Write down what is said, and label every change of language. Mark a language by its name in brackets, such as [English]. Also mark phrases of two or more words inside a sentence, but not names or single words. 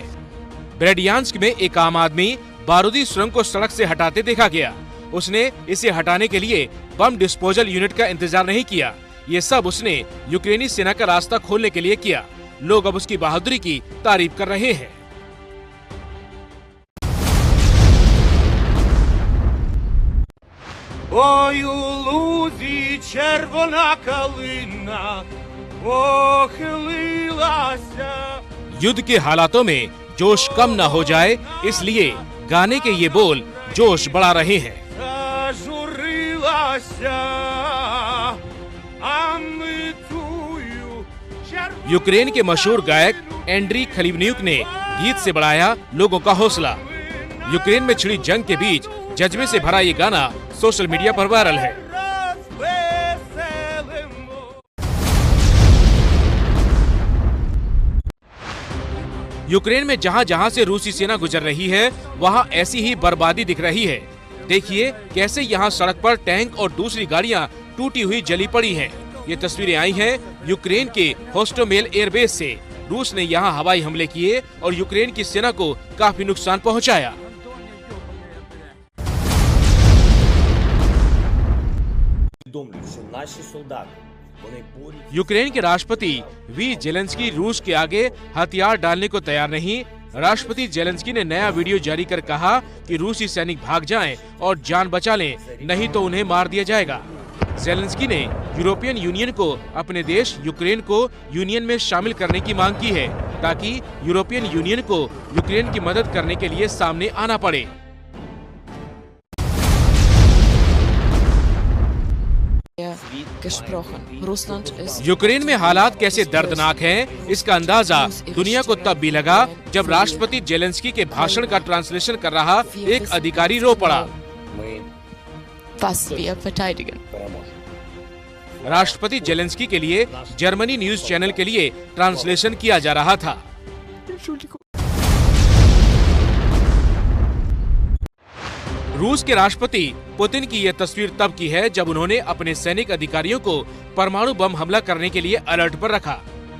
[Hindi] ब्रेडियांस्क में एक आम आदमी बारूदी सुरंग को सड़क से हटाते देखा गया। उसने इसे हटाने के लिए [English] bomb disposal unit [Hindi] का इंतजार नहीं किया। ये सब उसने यूक्रेनी सेना का रास्ता खोलने के लिए किया। लोग अब उसकी बहादुरी की तारीफ कर रहे हैं। [Ukrainian] Ой, у лузі червона калина похилилася। [Hindi] युद्ध के हालातों में जोश कम न हो जाए, इसलिए गाने के ये बोल जोश बढ़ा रहे हैं। [Ukrainian] Зажурилася, а ми тую червону [Hindi] यूक्रेन के मशहूर गायक एंड्री खलीवन्युक ने गीत से बढ़ाया लोगों का हौसला। यूक्रेन में छिड़ी जंग के बीच जज्बे से भरा ये गाना [English] social media [Hindi] पर वायरल है। [Ukrainian] розвеселимо. [Hindi] यूक्रेन में जहां जहां से रूसी सेना गुजर रही है वहां ऐसी ही बर्बादी दिख रही है। देखिए कैसे यहां सड़क पर टैंक और दूसरी गाड़ियां टूटी हुई जली पड़ी हैं। ये तस्वीरें आई हैं यूक्रेन के होस्टोमेल एयरबेस से। रूस ने यहां हवाई हमले किए और यूक्रेन की सेना को काफी नुकसान पहुंचाया। [Ukrainian] Усвідомлюють, що наші солдати, вони борються. [Hindi] यूक्रेन के राष्ट्रपति वी जेलेंस्की रूस के आगे हथियार डालने को तैयार नहीं। राष्ट्रपति जेलेंस्की ने नया वीडियो जारी कर कहा कि रूसी सैनिक भाग जाएं और जान बचा लें, नहीं तो उन्हें मार दिया जाएगा। जेलेंस्की ने यूरोपियन यूनियन को अपने देश यूक्रेन को यूनियन में शामिल करने की मांग की है ताकि यूरोपियन यूनियन को यूक्रेन की मदद करने के लिए सामने आना पड़े। [German] gesprochen. Russland ist [Hindi] यूक्रेन में हालात कैसे दर्दनाक हैं, इसका अंदाजा दुनिया को तब भी लगा जब राष्ट्रपति जेलेंस्की के भाषण का ट्रांसलेशन कर रहा एक अधिकारी रो पड़ा। [Ukrainian] Ми [German] was wir verteidigen. [Ukrainian] переможемо. [Hindi] राष्ट्रपति जेलेंस्की के लिए जर्मनी [English] news channel [Hindi] के लिए ट्रांसलेशन किया जा रहा था। रूस के राष्ट्रपति पुतिन की यह तस्वीर तब की है जब उन्होंने अपने सैनिक अधिकारियों को परमाणु बम हमला करने के लिए अलर्ट पर रखा।